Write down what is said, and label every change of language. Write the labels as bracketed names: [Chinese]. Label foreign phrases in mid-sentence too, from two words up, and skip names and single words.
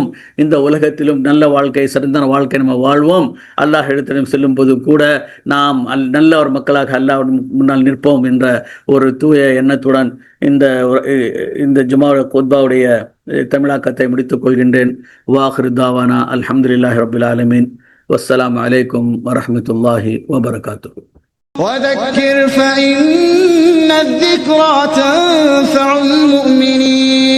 [Tamil] இந்த உலகத்திலும் நல்ல வாழ்க்கை, சிறந்த வாழ்க்கை நம்ம வாழ்வோம். அல்லாஹ் இடத்திலும் செல்லும் போது கூட நாம் நல்ல ஒரு மக்களாக அல்லாஹ் முன்னால் நிற்போம் என்ற ஒரு தூய எண்ணத்துடன் இந்த ஜுமா குத்பாவுடைய தமிழாக்கத்தை முடித்துக் கொள்கின்றேன். [Arabic] وآخر دعوانا الحمد لله رب العالمين. والسلام عليكم ورحمة الله وبركاته. وذكر فإن الذكرى تنفع المؤمنين.